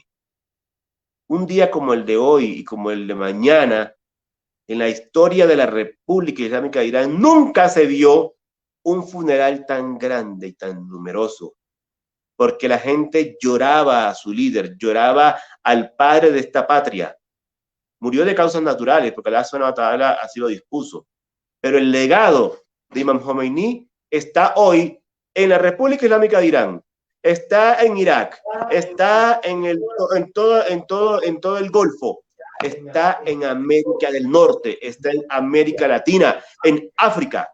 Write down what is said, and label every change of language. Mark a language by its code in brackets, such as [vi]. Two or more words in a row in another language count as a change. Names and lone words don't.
[es] Un día como el de hoy y como el de mañana, en la historia de la República Islámica de Irán, nunca se vio un funeral tan grande y tan numeroso, porque la gente lloraba a su líder, lloraba al padre de esta patria. Murió de causas naturales, porque [ar] الله سبحانه وتعالى [es] así lo dispuso. Pero el legado de Imam Khomeini está hoy en la República Islámica de Irán, está en Irak, está en todo el Golfo, está en América del Norte, está en América Latina, en África.